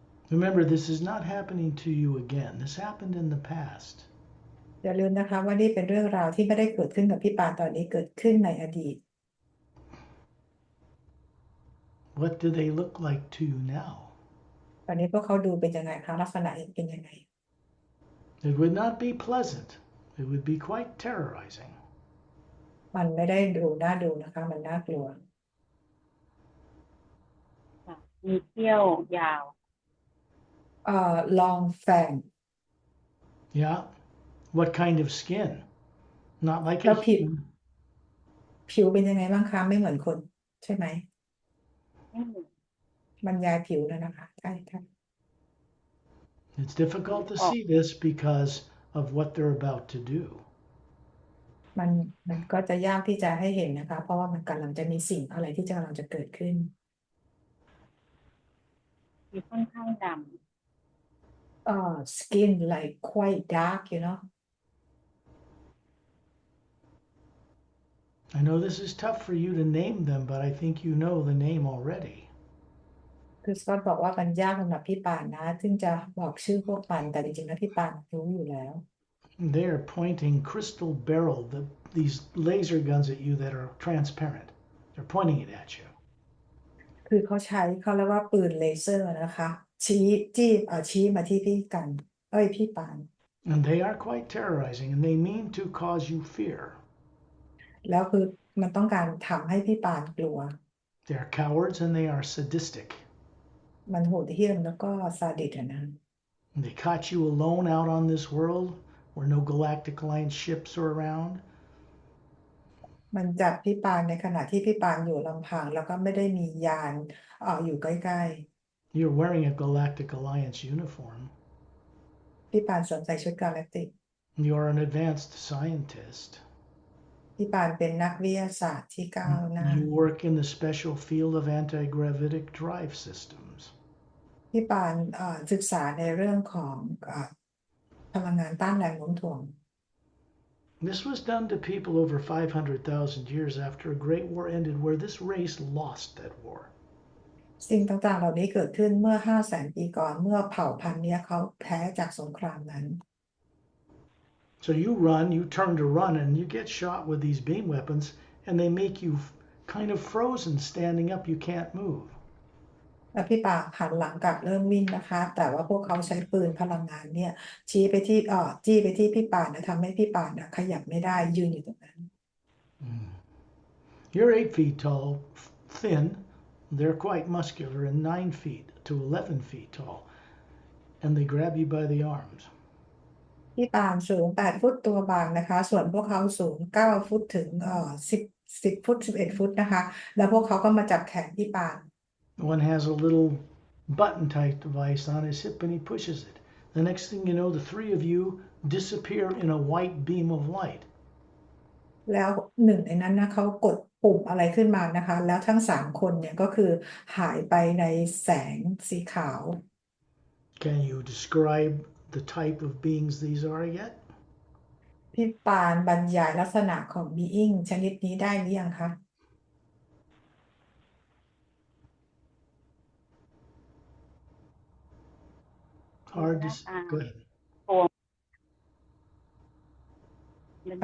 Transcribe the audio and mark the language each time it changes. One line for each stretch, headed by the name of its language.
English: Remember, this is not happening to you again. This happened in the past.
Thai: อย่าลืมนะคะว่านี่เป็นเรื่องราวที่ไม่ได้เกิดขึ้นกับพี่ปานตอนนี้เกิดขึ้นในอดีต
English: What do they look like to you now?
Thai: ตอนนี้พวกเขาดูเป็นยังไงคะลักษณะเป็นยังไง
English: It would not be pleasant. It would be quite terrorizing.
Thai: มันไม่ได้ดูน่าดูนะคะมันน่ากลัว ๆค่ะมีเขี้ยวยาว
English: long fang Yeah. What kind of skin? Not like a
Thai: แล้วผิว
English: human.
Thai: ผิวเป็นยังไงบ้างคะไม่เหมือนคนใช่ไหม ไม่เหมือน บรรยายผิวแล้วนะคะใช่ค่ะ
English: It's difficult to see this because of what they're about to do.
Thai: มันก็จะยากที่จะให้เห็นนะคะเพราะว่ามันกำลังจะมีสิ่งอะไรที่กำลังจะเกิดขึ้น มีค่อนข้างด
English: skin like quite dark you know I know this is tough for you to name them, but I think you know the name already.
Thai: คือสกอตบอกว่ามันยากสำหรับพี่ปานนะซึ่งจะบอกชื่อพวกมันแต่จริงๆแล้วพี่ปานรู้อยู่แล้ว
English: They're pointing crystal barrel, these laser guns at you that are transparent. They're pointing it at you.
Thai: คือเขาเรียกว่าปืนเลเซอร์นะคะชี้มาที่พี่ปาน
English: And they are quite terrorizing, and they mean to cause you fear.
Thai: แล้วคือมันต้องการทำให้พี่ปานกลัว
English: They are cowards and they are sadistic.
Thai: มันโหดเหี้ยมแล้วก็ซาดิสนะ
English: And they caught you alone out on this world where no galactic alliance ships are around.
Thai: มันจับพี่ปานในขณะที่พี่ปานอยู่ลำพังแล้วก็ไม่ได้มียานอยู่ใกล้
English: You're wearing a Galactic Alliance uniform.
Thai: พี่ปานสวมใส่ชุดกาแล็กติก
English: You're an advanced scientist.
Thai: พี่ปานเป็นนักวิทยาศาสตร์ที่ก้าวหน้า
English: You work in the special field of anti-gravitic drive systems.
Thai: พี่ปานศึกษาในเรื่องของพลังงานต้านแรงโน้มถ่วง
English: This was done to people over 500,000 years after a great war ended where this race lost that war.
Thai: สิ่งต่างๆเหล่านี้เกิดขึ้นเมื่อ 500,000 ปีก่อนเมื่อเผ่าพันธุ์นี้เขาแพ้จากสงครามนั้น
English: So you turn to run, and you get shot with these beam weapons, and they make you kind of frozen standing up. You can't move.
Thai: แล้วพี่ปานหันหลังกลับเริ่มวิ่งนะคะ แต่ว่าพวกเขาใช้ปืนพลังงานเนี่ยชี้ไปที่จี้ไปที่พี่ปานนะทำให้พี่ปานขยับไม่ได้ยืนอยู่ตรงนั้น
English: You're 8 feet tall, thin. They're quite muscular, and 9 feet to 11 feet tall. And they grab you by the arms.
Thai: พี่ปานสูง 8 ฟุตตัวบางนะคะ ส่วนพวกเขาสูง 9 ฟุตถึง10 ฟุต 11 ฟุตนะคะ แล้วพวกเขาก็มาจับแขนพี่ปาน
English: One has a little button type device on his hip, and he pushes it. The next thing you know, the three of you disappear in a white beam of light.
Thai: แล้วหนึ่งในนั้นนะเขากดปุ่มอะไรขึ้นมานะคะ แล้วทั้ง3 คนเนี่ยก็คือหายไปในแสงสีขาว
English: Can you describe the type of beings these are yet?
Thai: พี่ปานบรรยายลักษณะของ being ชนิดนี้ได้หรือยังคะ
English: Hard ห to
Thai: น้าตา
English: go ahead. โกงบรร